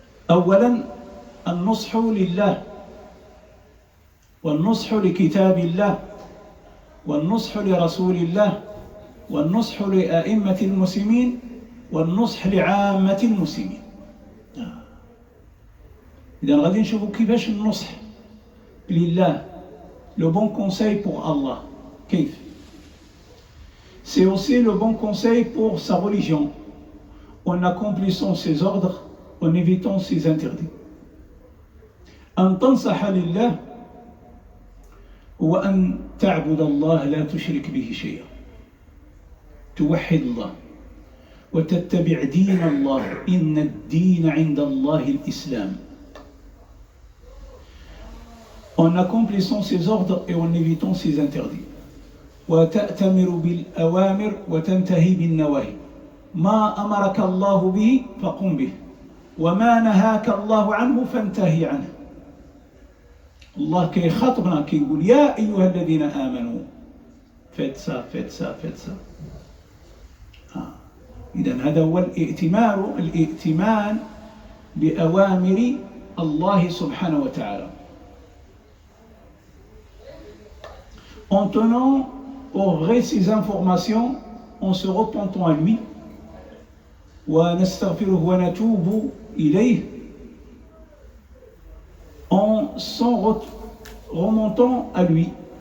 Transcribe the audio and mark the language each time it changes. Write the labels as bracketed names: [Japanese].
[Arabic] أولا النصح لله، والنصح لكتاب الله، والنصح لرسول الله، والنصح لأئمة المسلمين، والنصح لعامة المسلمين. إذن غادي نشوفوا كيفاش النصح لله، [French] le bon conseil pour Allah. كيف؟ C'est aussi le bon conseil pour sa religion, en accomplissant ses ordres, en évitant ses interdits. [Arabic] أن تنصح لله هو أن تعبد الله لا تشرك به شيئا، توحد الله وتتبع دين الله. إن الدين عند الله الإسلام. [French] En accomplissant ses ordres et en évitant ses interdits. [Arabic] وتأتمر بالأوامر وتنتهي بالنواهي. ما أمرك الله به فقم به، وما نهاك الله عنه فانتهي عنه. الله كي خاطبنا كي يقول: يا أيها الذين آمنوا [French] faites ça, faites ça, faites ça. [Arabic] إذن هذا هو الائتمان بأوامر الله سبحانه وتعالى. [French] En tenant au vrai ces informations, en se repentant à lui, [Arabic] ونستغفره ونتوب إليه, [French] en s'en remontant à lui.